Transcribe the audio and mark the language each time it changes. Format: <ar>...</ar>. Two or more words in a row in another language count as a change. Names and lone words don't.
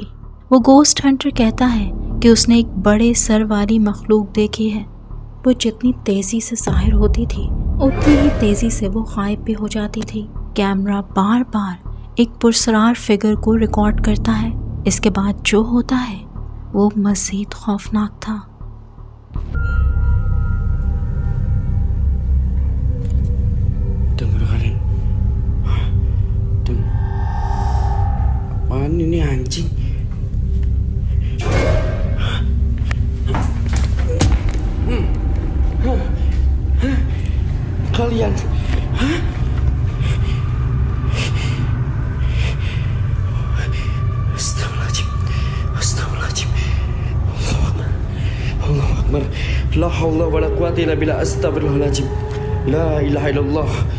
<ur>وہ</ur> <en>ghost hunter</en> <ur>کہتا ہے کہ اس نے ایک بڑے سر والی مخلوق دیکھی ہے. وہ جتنی تیزی سے ظاہر ہوتی تھی اتنی ہی تیزی سے وہ غائب بھی ہو جاتی تھی. کیمرا بار بار ایک پراسرار فگر کو ریکارڈ کرتا ہے. اس کے بعد جو ہوتا ہے وہ مزید خوفناک تھا.</ur> <id>Dengar kalian. Dengar. Apaan ini anjing? Kalian. Hah?</id> <ar>أستغفر الله العظيم. الله أكبر. لا حول ولا قوة إلا بالله، أستغفر الله العظيم. لا إله إلا الله.</ar>